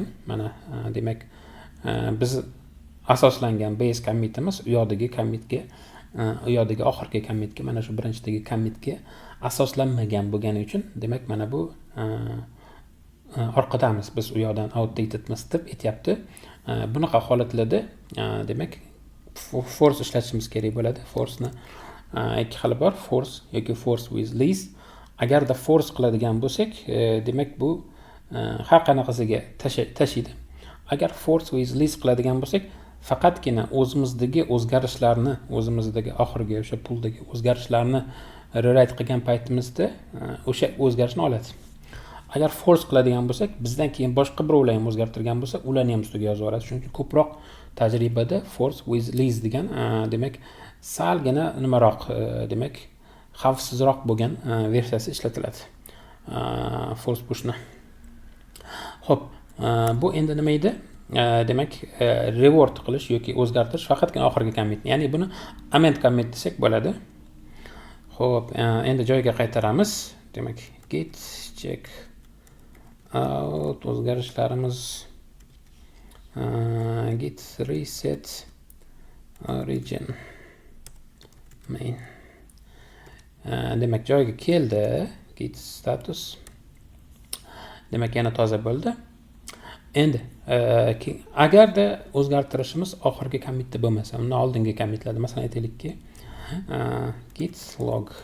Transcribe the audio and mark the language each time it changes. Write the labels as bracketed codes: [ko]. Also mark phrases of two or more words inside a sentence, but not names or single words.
[uz] Mana demak biz asoslangan [en] base commitimiz [uz] u yoqdagi commitga, u yoqdagi oxirgi commitga, mana shu birinchidagi commitga asoslanmagan bo'lgani uchun, demak mana bu orqadamiz, biz u yoqdan outdatedmiz deb aytyapti. Bunaqa holatlarda demak force ishlatishimiz kerak bo'ladi. Force'ni ikki xili bor, force yoki [en] force with lease. [uz] Agarda force qiladigan bo'lsak, demak bu har qanaqasiga tashiydi. Agar [en] force with lease [uz] qiladigan bo'lsak, faqatgina o'zimizdagi o'zgarishlarni, o'zimizdagi oxirgi o'sha puldagi o'zgarishlarni rewrite qilgan paytimizda o'sha o'zgarishni oladi. Agar force qiladigan bo'lsak, bizdan keyin boshqa birovlar ham o'zgartirgan bo'lsa, ularni ham ustiga yozib yuboradi. Shuning uchun ko'proq tajribada [en] force with lease [uz] degan demak salgina nimaroq, demak xavfsizroq bo'lgan versiyasi ishlatiladi. [en] Force pushni. [uz] Xo'p, bu endi nima edi? Demak reward qilish yoki o'zgartirish faqatgina oxirgi commitni, ya'ni buni [en] amend commit [uz] desak bo'ladi. Xo'p, endi joyiga qaytaramiz. Demak [en] git check [uz] o'zgarishlarimiz [en] git reset origin main. [uz] Demak joyiga keldi. [en] Git status. [uz] Demak yana toza bo'ldi. Endi agarda o'zgartirishimiz oxirgi commitda bo'lmasa, undan oldingi commitlarda, masalan aytaylikki [en] git log.